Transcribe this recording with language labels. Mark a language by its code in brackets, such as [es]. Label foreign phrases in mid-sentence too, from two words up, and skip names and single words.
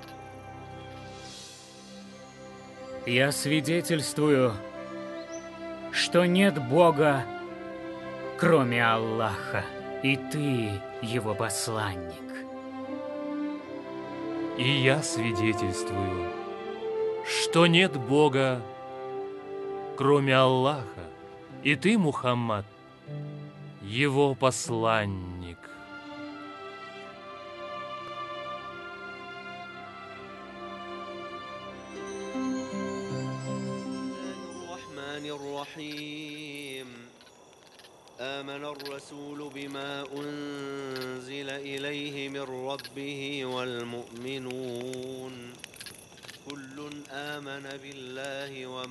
[ru] Я свидетельствую, что нет Бога, кроме Аллаха, и ты его посланник. И я свидетельствую, что нет Бога, кроме Аллаха, и ты, Мухаммад, его посланник. [ar] آمن الرسول بما أنزل إليه من ربه والمؤمنون كل آمن بالله